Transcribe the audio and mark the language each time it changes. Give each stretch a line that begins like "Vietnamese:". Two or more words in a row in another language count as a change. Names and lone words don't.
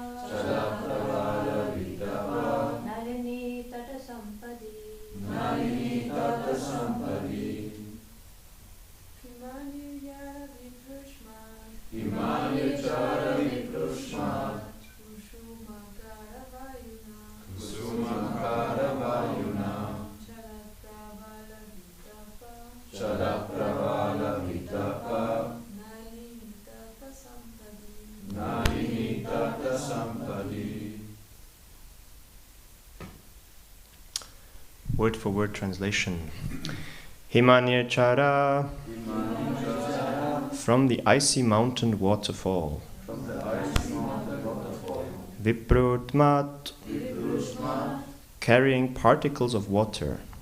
Sanskrit: नलिनी तट सम्पादि हिमनिर् झर विप्रुष्मत् कुसुम करवायुना चलप्रवाल विटप नलिनी तट सम्पादि.
English: Word for word translation.
Sanskrit: हिमनिर् झर,
English: from the icy mountain waterfall. Viprutmat, carrying particles of water.